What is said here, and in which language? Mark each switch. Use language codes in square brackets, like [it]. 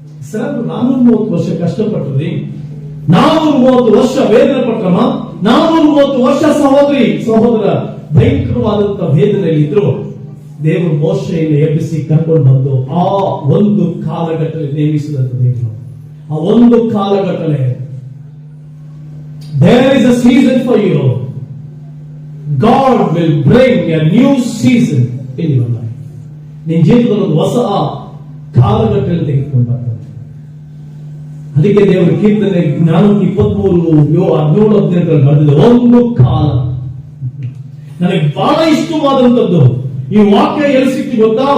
[kn] Sir, 430 ವರ್ಷ ಕಷ್ಟಪಟ್ರಿ, 430 ವರ್ಷ ವೇದನೆ ಪಟ್ರಮ್ಮ, 430 ವರ್ಷ ಸಹೋದರ ಭಯಂಕರವಾದಂತಹ ವೇದನೆಯಲ್ಲಿ ಇದ್ರು. ದೇವರು ಮೋಶೆಯನ್ನು ಎಬ್ಬಿಸಿ ಕರ್ಕೊಂಡು ಬಂದು ಆ ಒಂದು ಕಾಲಘಟ್ಟಲೆ ನೇಮಿಸಿದಂತ ದೇವರು, ಆ ಒಂದು ಕಾಲಘಟ್ಟಲೆ, [en] there is a season for you. God will bring a new season in your life. [kn] ನಿನ್ನ ಜೀವಿತದಲ್ಲಿ ಒಂದು ಹೊಸ ಕಾಲಘಟ್ಟದಲ್ಲಿ ತೆಗೆದುಕೊಂಡು ಬರ್ತಾರೆ. ಅದಕ್ಕೆ ದೇವರು ಕೀರ್ತನೆ 423:17-18 ಬರೆದಿದೆ, ಒಂದು ಕಾಲ. ನನಗೆ ಬಹಳ ಇಷ್ಟವಾದಂತದ್ದು ಈ ವಾಕ್ಯ ಎಲ್ಲಿ ಸಿಕ್ತಿ ಗೊತ್ತಾ?